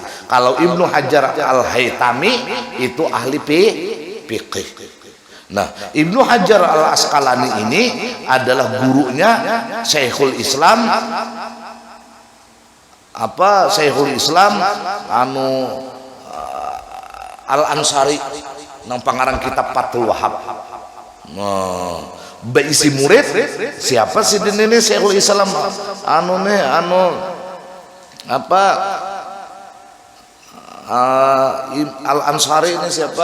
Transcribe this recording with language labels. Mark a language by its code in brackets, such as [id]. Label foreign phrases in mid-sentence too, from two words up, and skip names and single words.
[id] Kalau Ibnu Hajar Al Haytami itu ahli fikih. Nah, Ibnu Hajar Al Asqalani ini adalah gurunya Syekhul Islam Syekhul Islam Al Ansari nang pangarang kitab Fathul Wahhab. [bjn] Beisi murid siapa sih ini Syekhul Islam apa Al Ansari ini siapa?